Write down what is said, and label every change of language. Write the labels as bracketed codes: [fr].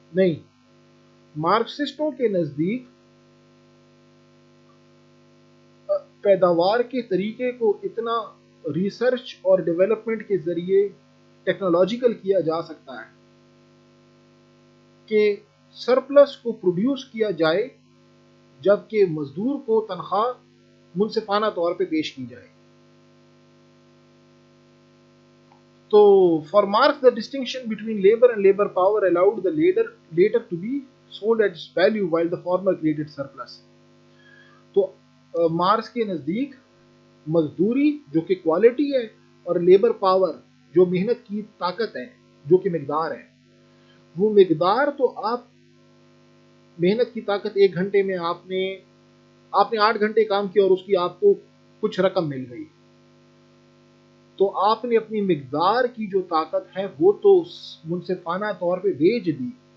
[ur] نہیں, مارکسسٹوں کے نزدیک پیداوار کے طریقے کو اتنا ریسرچ اور ڈیولپمنٹ کے ذریعے ٹیکنالوجیکل کیا جا سکتا ہے کہ سرپلس کو پروڈیوس کیا جائے جبکہ مزدور کو تنخواہ منصفانہ طور پہ پیش کی جائے. [en] تو for Marx the distinction between labor and labor power allowed the later to be sold at its value while the former created surplus. [ur] تو مارکس کے نزدیک مزدوری جو کہ کوالٹی ہے اور لیبر پاور جو محنت کی طاقت ہے جو کہ مقدار ہے، وہ مقدار تو آپ محنت کی طاقت 1 گھنٹے میں آپ نے 8 گھنٹے کام کیا اور اس کی آپ کو کچھ رقم مل گئی، تو آپ نے اپنی مقدار کی جو طاقت ہے وہ تو منصفانہ طور پہ بیچ دی.